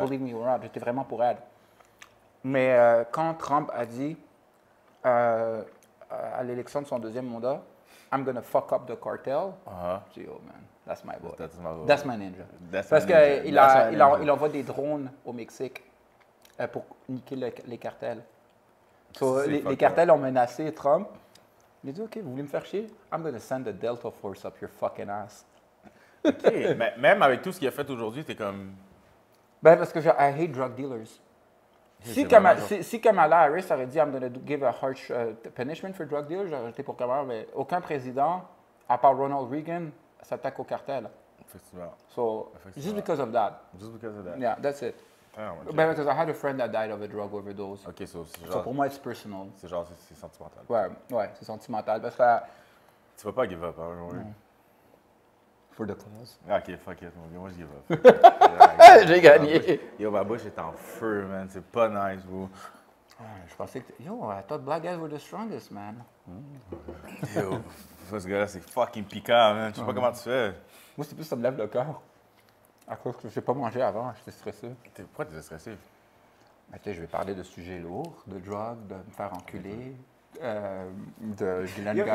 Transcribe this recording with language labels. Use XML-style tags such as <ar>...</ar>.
<en>Believe me or not,</en> <fr>j'étais vraiment pour elle. Mais quand Trump a dit à l'élection de son deuxième mandat,</fr> <en>I'm gonna fuck up the cartel,</en> <fr>j'ai dit,</fr> <en>oh man, that's my boy. That's my ninja.</en> <fr>Parce qu'il envoie des drones au Mexique pour niquer les cartels. So, les cartels ont menacé Trump. Il a dit, OK, vous voulez me faire chier?</fr> <en>I'm gonna send the Delta Force up your fucking ass.</en> <fr>OK, mais même avec tout ce qu'il a fait aujourd'hui, t'es comme... Ben, parce que</fr> <en>I hate drug dealers.</en> <fr>Si Kamala Harris aurait dit,</fr> <en>I'm going to give a harsh punishment for drug dealers,</en> <fr>j'aurais été pour Kamala, mais aucun président, à part Ronald Reagan, s'attaque au cartel. Effectivement.</fr> <en>So, just because of that. Just because of that. Yeah, that's it. Ben, because I had a friend that died of a drug overdose.</en> <fr>OK, c'est genre... So, pour moi,</fr> <en>it's personal.</en> <fr>C'est genre, c'est sentimental. Ouais, c'est sentimental, parce que... Tu vas pas give up, hein, oui.</fr> <en>For the cause.</en> <fr>OK, fuck it, moi je give up. J'ai gagné. Yo, ma bouche est en feu, man. C'est pas nice, vous. Je pensais que...</fr> <en>Yo, I thought black guys were the strongest, man.</en> <fr>Yo, ce gars-là, c'est fucking piquant, man. Je sais pas comment tu fais. Moi, c'est plus ça me lève le cœur. À cause que je n'ai pas mangé avant, j'étais stressé. Pourquoi t'es stressé? Ben, je vais parler de sujets lourds, de drogue, de me faire enculer, de Guylaine Gagnon.</fr>